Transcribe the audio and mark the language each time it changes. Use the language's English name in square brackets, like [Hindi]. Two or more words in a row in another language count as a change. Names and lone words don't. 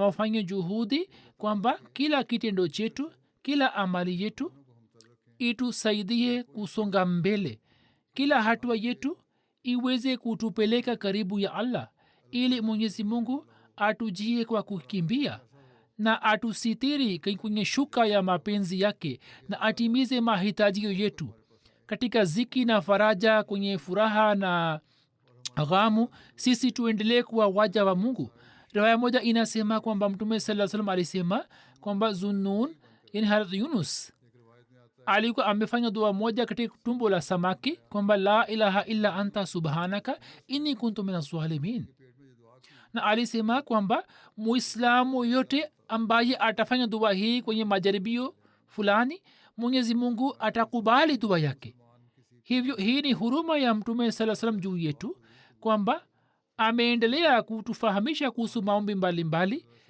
[Swahili] wafanye juhudi kwamba kila kitendo chetu, kila amali yetu itusaidie kusonga mbele, kila hatua yetu iweze kutupeleka karibu ya allah, ili mwenyezi mungu atujie kwa kukimbia na atusitiri kwenye shuka ya mapenzi yake na atimize mahitajio yetu katika ziki na faraja, kwenye furaha na ghamu. Sisi tuendelee kuwa waja wa mungu. Riwaya moja inasema kwamba mtume [Arabic] صلى سلام [Swahili] alisema kwamba Zunnun yani Harat Yunus alikuwa amefanya dua moja katika tumbo la samaki kwamba [Arabic] لا إله إلا أنت سبحانك إني كنت من الظالمين, [Swahili] na alisema kwamba muislamu yote ambaye atafanya dua hii kwenye majaribio fulani mwenyezi mungu atakubali dua yake. Hivyo hii ni huruma ya mtume [Arabic] صلى سلام [Swahili] juu yetu kwamba ameendelea kutufahamisha kuhusu maombi mbalimbali.